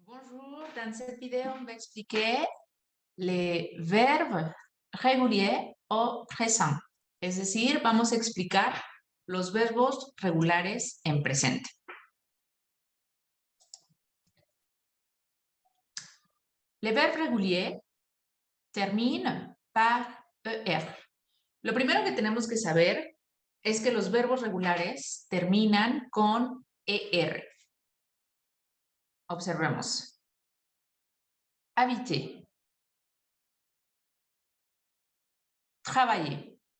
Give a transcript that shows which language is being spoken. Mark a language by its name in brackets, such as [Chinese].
[French] Bonjour, dans cette vidéo, on va expliquer les verbes réguliers au présent. [Spanish] Es decir, vamos a explicar los verbos regulares en presente. [French] Les verbes réguliers terminent par ER. [Spanish] Lo primero que tenemos que saber es que los verbos regulares terminan con ER. Observemos. Habiter. [French] Travailler.